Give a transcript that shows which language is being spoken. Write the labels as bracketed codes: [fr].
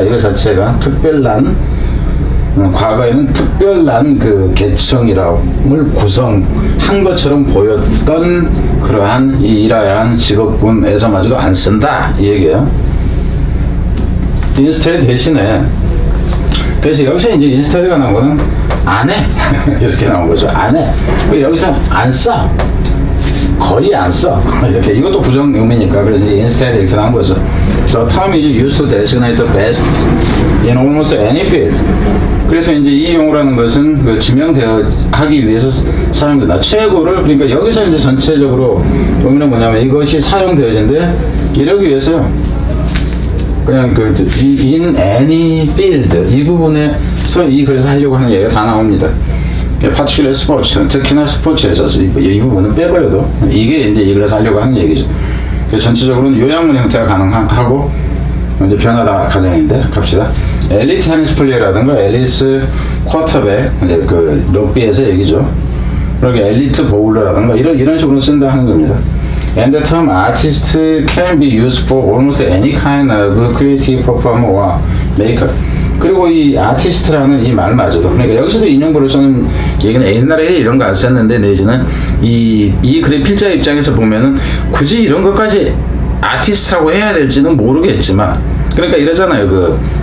[ko] 이거 자체가 특별란, 과거에는 특별한 계층이라을 구성한 것처럼 보였던 그러한 이러한 직업군에서마저도 안 쓴다 이 얘기예요. 인스테드 대신에, 그래서 여기서 이제 인스테드가 나온 거는 안 해. 이렇게 나온 거죠. 안 해. 여기서 안 써. 거의 안 써. 이렇게. 이것도 부정 의미니까. 그래서 이제 instead 이렇게 나온 거죠. [en] The term is used to designate the best in almost any field. [ko] 그래서 이제 이 용어라는 것은 지명되어 하기 위해서 사용된다. 최고를, 그러니까 여기서 이제 전체적으로 의미는 뭐냐면 이것이 사용되어진데 이러기 위해서요. 그냥 [en] in any field [ko] 이 부분에서 이 글에서 하려고 하는 얘기가 다 나옵니다. particular 스포츠, 특히나 스포츠에서 이 부분은 빼버려도 이게 이제 이 글에서 하려고 하는 얘기죠. 전체적으로는 요양문 형태가 가능하고 이제 변화다 가정인데 갑시다. 엘리트 테니스 플레이라든가 엘리트 쿼터백, 이제 럭비에서 얘기죠. 그렇게 엘리트 보울러라든가 이런 식으로 쓴다 하는 겁니다. [en] And the term artist can be used for almost any kind of creative performer or maker. [ko] 그리고 이 아티스트라는 이 말마저도, 그러니까 여기서도 인용부를 쓰는 얘기는 옛날에 이런 거 안 썼는데 내지는 이 글의 필자 입장에서 보면은 굳이 이런 것까지 아티스트라고 해야 될지는 모르겠지만, 그러니까 이러잖아요.